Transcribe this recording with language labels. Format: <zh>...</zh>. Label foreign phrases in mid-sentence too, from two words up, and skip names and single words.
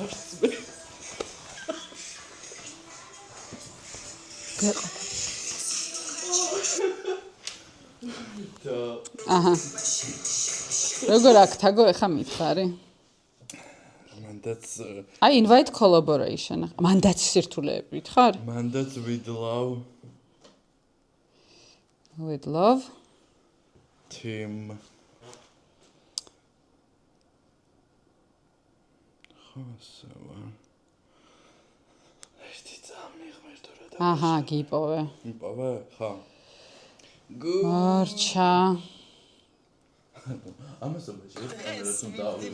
<ka>გეყო. აჰა. როგორ აქ თაგო ეხა მითხარი? მანდაც</ka> <en>აი invite collaboration.</en> <ka>მანდაც სირთულეებით ხარ?</ka> <en>მანდაც with love With love. team.</en> <ka>ხოსავა. ერთი წამი ღმერთო რა და. აჰა, გიპოვე. იპოვე? ხა. მორჩა. ამასობაში ეს კამერაც უნდა ავიღო.</ka>